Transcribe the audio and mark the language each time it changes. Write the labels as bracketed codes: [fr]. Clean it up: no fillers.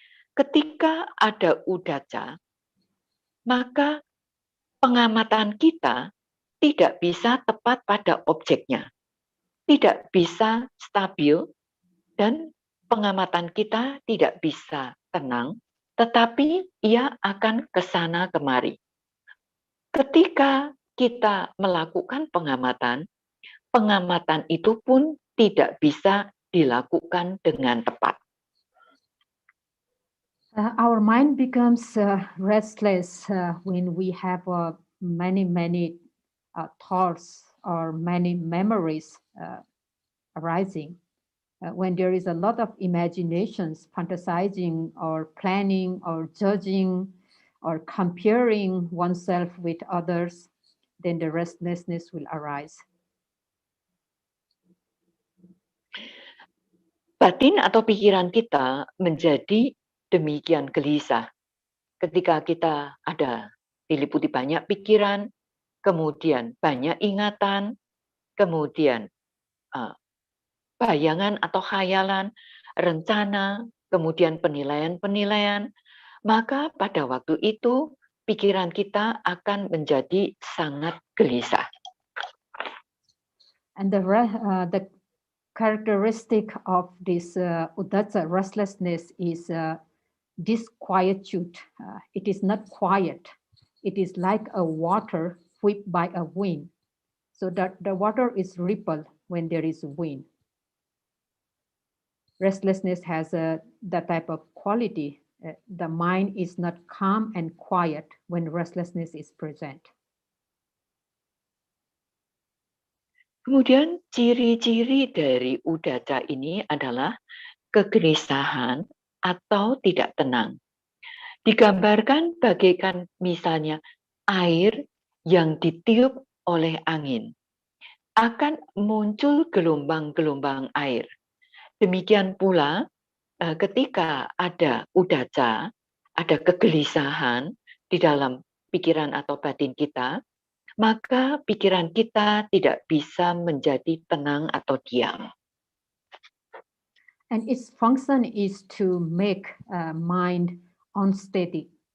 [id] Ketika ada uddhacca, maka pengamatan kita tidak bisa tepat pada objeknya, tidak bisa stabil, dan pengamatan kita tidak bisa tenang, tetapi ia akan kesana kemari. Ketika kita melakukan pengamatan itu pun tidak bisa dilakukan dengan tepat. [en] Our mind becomes restless when we have many thoughts or many memories arising. When there is a lot of imaginations, fantasizing or planning or judging or comparing oneself with others, then the restlessness will arise. [id] Batin atau pikiran kita menjadi demikian gelisah ketika kita ada diliputi banyak pikiran, kemudian banyak ingatan, kemudian bayangan atau khayalan, rencana, kemudian penilaian-penilaian, maka pada waktu itu pikiran kita akan menjadi sangat gelisah. [en] And the characteristic of this uddhacca restlessness is disquietude. It is not quiet. It is like a water whipped by a wind. So that the water is rippled when there is wind. Restlessness has that type of quality. The mind is not calm and quiet when restlessness is present. [id] Kemudian ciri-ciri dari uddhacca ini adalah kegelisahan atau tidak tenang. Digambarkan bagaikan misalnya air yang ditiup oleh angin. Akan muncul gelombang-gelombang air. Demikian pula ketika ada uddhacca, ada kegelisahan di dalam pikiran atau batin kita, maka pikiran kita tidak bisa menjadi tenang atau diam. [en] And its function is to make mind unsteady.